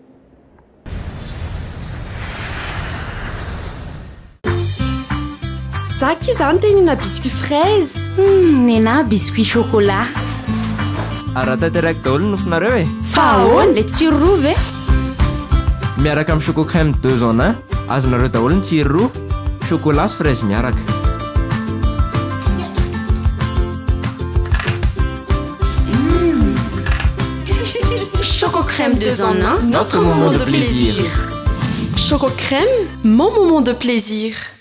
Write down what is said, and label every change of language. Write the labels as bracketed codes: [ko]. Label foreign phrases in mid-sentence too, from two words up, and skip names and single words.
[mg] Zaki izany tenina [fr] biscuit fraise. Nena biscuit chocolat. [mg] Araha tanteraka daholo ny nofinareo e. Fa ahoana le tsiro roa ve? Miaraka amin'ny [fr] choco crème 2 en 1 [mg] azonareo daholo ny tsiro roa, chocolat sy fraise miaraka. [fr] Choco crème 2 en 1, Notre moment de plaisir. Choco crème, mon moment de plaisir.